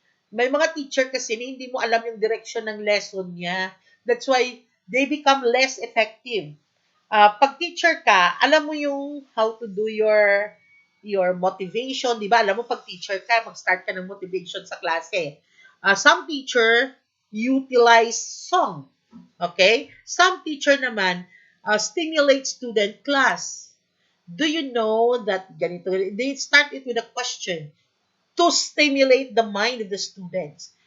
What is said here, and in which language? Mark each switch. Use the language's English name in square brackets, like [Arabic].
[Filipino] May mga teacher kasi na hindi mo alam yung direction ng lesson niya. [English] That's why they become less effective. [Filipino] Pag teacher ka, alam mo yung [English] how to do your motivation, [Filipino] di ba? Alam mo pag teacher ka, mag-start ka ng motivation sa klase. [English] Some teacher utilize song. Okay? Some teacher naman stimulate student class. Do you know that [Filipino] ganito? [English] They start it with a question to stimulate the mind of the students.